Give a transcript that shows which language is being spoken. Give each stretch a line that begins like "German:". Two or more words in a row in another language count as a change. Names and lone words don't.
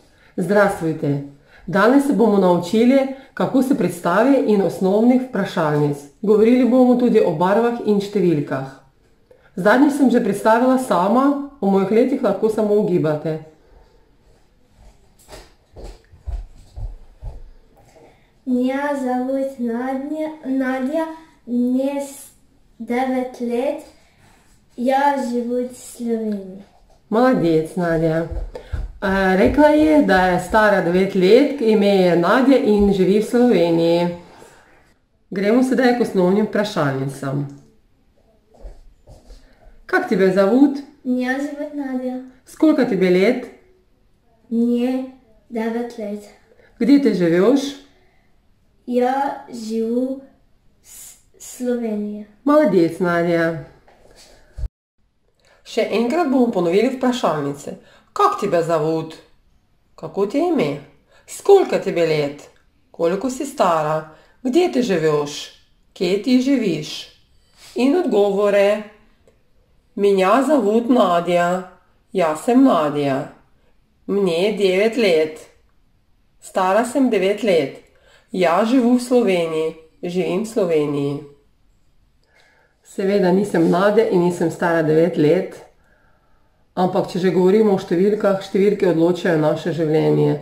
Russian: Здравствуйте!
Slovenian: Danes se bomo naučili, kako se predstavi in osnovnih vprašalnic. Govorili bomo tudi o barvah in številkah. Zadnjič sem že predstavila sama, o mojih letih lahko samo ugibate.
Russian: Меня зовут Надя, мне 9 лет, я живу в Sloveniji. Молодец, Nadja.
Slovenian: Rekla je, da je stara 9 let, ime je Nadja in živi v Sloveniji. Gremo sedaj k osnovnim vprašalnicam.
Russian: Как тебя зовут? Меня зовут Надя. Сколько тебе лет? Мне 9 лет. Где ты живешь? Я живу в Sloveniji. Молодец, Nadja.
Slovenian: Še enkrat bomo ponovili vprašalnice.
Russian: Как тебя зовут?
Slovenian: Kako ti je ime?
Russian: Сколько тебе лет?
Slovenian: Koliko si stara?
Russian: Где ты живешь?
Slovenian: Kje ti živiš? In odgovore.
Russian: Меня зовут Надя. Я
Slovenian: sem Nadja.
Russian: Мне 9 лет.
Slovenian: Stara sem 9 let.
Russian: Ja живу
Slovenian: v Sloveniji. Živim v Sloveniji. Seveda nisem Nadja in nisem stara 9 let, ampak če že govorimo o številkah, številke odločajo naše življenje.